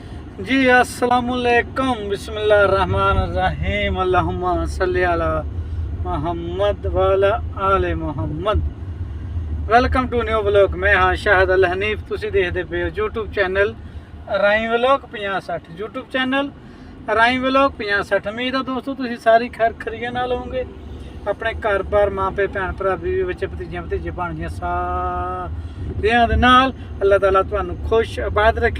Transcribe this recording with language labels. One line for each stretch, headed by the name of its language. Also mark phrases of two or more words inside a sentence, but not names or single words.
Arabic: जी السلام عليكم بسم الله الرحمن الرحيم اللهم صل على محمد وعلى آل محمد.
English: welcome to new vlog.
Punjabi: ਮੈਂ ਹਾਂ ਸ਼ਾਹਦ ਅਲ ਹਨੀਫ। ਤੁਸੀਂ ਦੇਖਦੇ ਪਏ ਹੋ
English: YouTube channel
Punjabi: ਰਾਈ ਵਲੌਗ 5060
English: YouTube channel
Punjabi: ਰਾਈ ਵਲੌਗ 5060। ਉਮੀਦ ਆ ਦੋਸਤੋ ਤੁਸੀਂ ਸਾਰੀ ਖੈਰ ਖਰੀਆਂ ਨਾਲ ਹੋਵੋਗੇ। ਆਪਣੇ ਘਰ-ਬਾਰ ਮਾਪੇ ਭੈਣ ਭਰਾ ਬੀਵੀ ਬੱਚੇ ਭਤੀਜੇ ਭਤੀਜੇ ਭਾਣਜੀਆਂ ਸਾਰਿਆਂ ਦੇ ਨਾਲ ਅੱਲਾਹ ਤਾਲਾ ਤੁਹਾਨੂੰ ਖੁਸ਼ ਆਬਾਦ ਰੱਖੇ।